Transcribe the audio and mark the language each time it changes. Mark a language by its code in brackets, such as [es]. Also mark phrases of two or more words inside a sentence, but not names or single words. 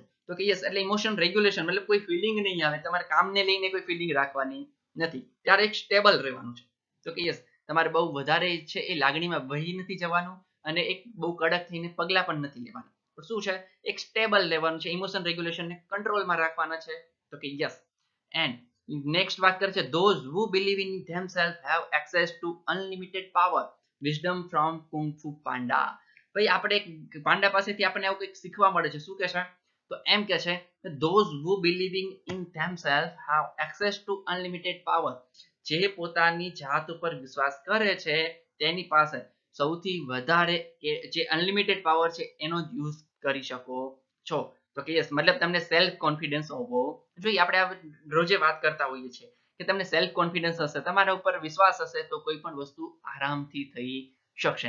[gu] તો કે યસ, એટલે [en] emotion regulation [gu] મતલબ કોઈ ફિલિંગ નહીં આવે, તમારે કામને લઈને કોઈ ફિલિંગ રાખવાની નથી, ત્યારે એક સ્ટેબલ રહેવાનું છે. તો કે યસ, તમારે બહુ વધારે છે એ લાગણીમાં વહી નથી જવાનું, અને એક બહુ કડક થઈને પગલા પણ નથી લેવાના. પણ શું છે, એક સ્ટેબલ લેવાનું છે, ઇમોશન રેગ્યુલેશનને કંટ્રોલમાં રાખવાના છે. તો કે યસ, [en] and next [gu] વાત કરે છે [en] those who believe in themselves have access to unlimited power, wisdom from kung fu panda. [gu] ભાઈ આપણે પાંડા પાસેથી આપણને આવું કંઈક શીખવા મળે છે. શું કે છે, તો એમ કે છે [en] those who believing in themselves have access to unlimited power. [gu] જે પોતાની જાત ઉપર વિશ્વાસ કરે છે તેની પાસે સૌથી વધારે જે [en] unlimited power [gu] છે એનો જ યુઝ કરી શકો છો. તો કે યસ, મતલબ તમને [en] self confidence [gu] હોવો જોઈએ. આપણે રોજે વાત કરતા હોઈએ છીએ કે તમને [en] self confidence [gu] હશે, તમારા ઉપર વિશ્વાસ હશે, તો કોઈ પણ વસ્તુ આરામથી થઈ શકશે.